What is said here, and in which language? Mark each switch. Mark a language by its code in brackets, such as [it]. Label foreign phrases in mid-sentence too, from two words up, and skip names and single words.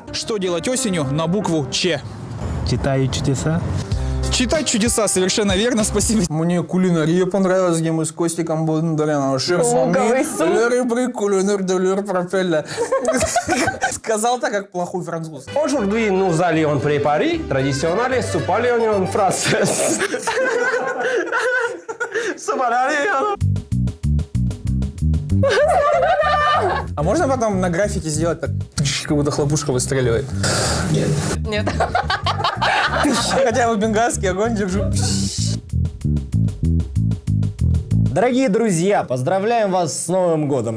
[ru] Что делать осенью на букву Ч? Читаю чудеса. Читать чудеса, совершенно верно, спасибо. Мне кулинария понравилась, где мы с Костиком Бондаряном. Луковый суп. Сказал так, как плохой француз. [fr] Aujourd'hui, nous allions préparer traditionnel supalion français. [ru] А можно потом на графике сделать так, как будто хлопушка выстреливает? Нет. Хотя бы бенгальский огонь держу. Дорогие друзья, поздравляем вас с Новым годом.